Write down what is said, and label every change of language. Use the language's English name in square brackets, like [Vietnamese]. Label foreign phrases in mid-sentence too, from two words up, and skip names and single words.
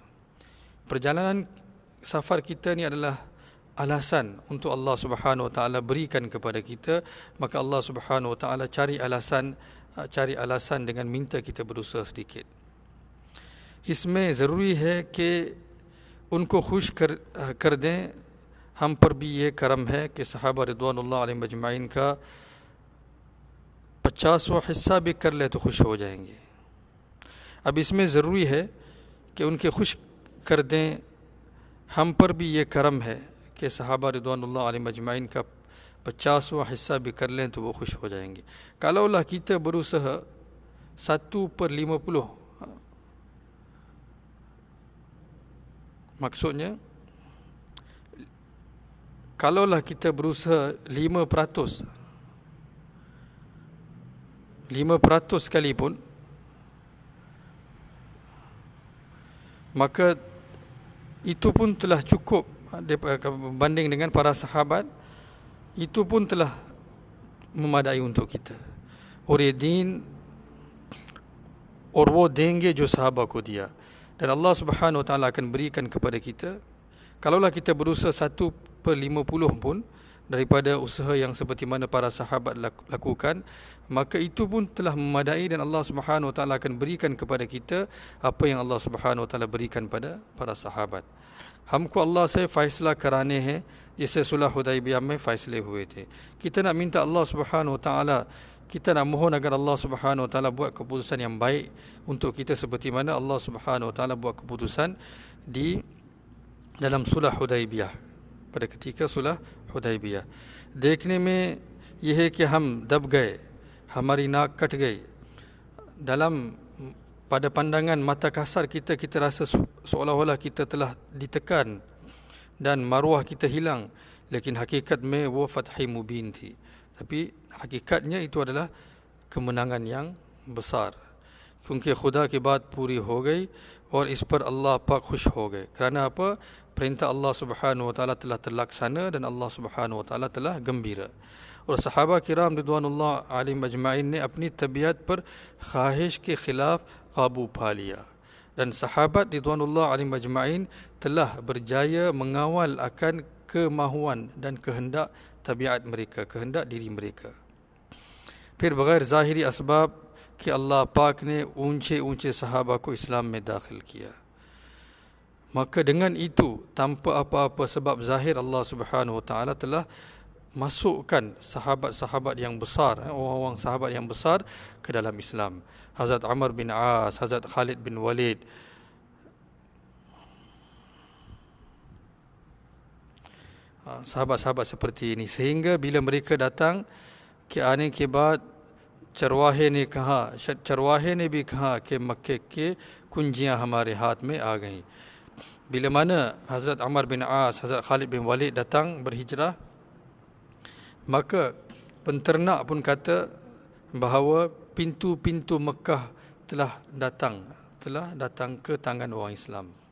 [Malay] Perjalanan safar kita ni adalah alasan untuk Allah Subhanahu Wa Taala berikan kepada kita. Maka Allah Subhanahu Wa Taala cari alasan dengan minta kita berusaha sedikit. [Hindi] इसमें ज़रूरी है कि उनको खुश कर दें. हम पर भी ये करम है कि सहाबा रिदवानुल्लाह अलैहिम अजमाइन का 50वां हिस्सा भी कर ले तो खुश हो जाएंगे. अब इसमें ज़रूरी है कि उनके खुश कर दें. हम पर भी ये करम है कि सहाबा रिदवानुल्लाह अलैहिम अजमाइन का 50वां हिस्सा भी कर लें तो वो खुश हो जाएंगे. [Malay] Kalaulah kita berusaha 1/50, maksudnya kalaulah kita berusaha 5% sekalipun, maka itu pun telah cukup berbanding dengan para sahabat. Itu pun telah memadai untuk kita. [Hindi] और ये दीन और वो देंगे जो sahabat को दिया. [Malay] Dan Allah Subhanahu Wa Taala akan berikan kepada kita. Kalaulah kita berusaha 1/50 pun daripada usaha yang seperti mana para sahabat lakukan, maka itu pun telah memadai dan Allah Subhanahu Wa Taala akan berikan kepada kita apa yang Allah Subhanahu Wa Taala berikan pada para sahabat. [Hindi] हमको अल्लाह से फ़ैसला कराने हैं जैसे सुलह हुदैबिया में फ़ैसले हुए थे. [Malay] Kita nak minta Allah Subhanahu Wa Taala, kita nak mohon agar Allah Subhanahu Wa Taala buat keputusan yang baik untuk kita seperti mana Allah Subhanahu Wa Taala buat keputusan di dalam सुलह हुदैबिया, pada ketika सुलह हुदैबिया. [Hindi] देखने में यह है कि हम दब गए, हमारी नाक कट गई. [Malay] Dalam pada pandangan mata kasar kita rasa seolah-olah kita telah ditekan dan maruah kita hilang. [Hindi] लेकिन हक़ीक़त में वो फ़त्ह मुबीन थी. [Malay] Tapi hakikatnya itu adalah kemenangan yang besar. [Hindi] क्योंकि खुदा की बात पूरी हो गई और इस पर अल्लाह पाक खुश हो गए. [Malay] Kerana apa? Perintah Allah Subhanahu Wa Taala telah terlaksana dan Allah Subhanahu Wa Taala telah gembira. [Hindi] और सहाबा किराम रिदवानुल्लाह अलैहिम अजमाइन ने अपनी तबीयत पर ख्वाहिश के खिलाफ काबू पा लिया. [Malay] Dan sahabat ridwanullah alaihim ajma'in telah berjaya mengawal akan kemahuan dan kehendak tabiat mereka, kehendak diri mereka. [Hindi] फिर बगैर ज़ाहिरी असबाब कि अल्लाह पाक ने ऊंचे sahabat को इस्लाम में दाखिल किया. [Malay] Maka dengan itu tanpa apa-apa sebab zahir Allah Subhanahu Wa Taala telah masukkan sahabat-sahabat yang besar, orang-orang sahabat yang besar ke dalam Islam. Hazrat Amr bin As, Hazrat Khalid bin Walid, sahabat-sahabat seperti ini. Sehingga bila mereka datang [Hindi] कि आने के बाद चरवाहे ने भी कहा कि मक्के के कुंजियां हमारे हाथ में आ गईं. [Malay] Bila mana Hazrat Amr bin As, Hazrat Khalid bin Walid datang berhijrah, maka penternak pun kata bahawa pintu-pintu Mekah telah datang ke tangan orang Islam.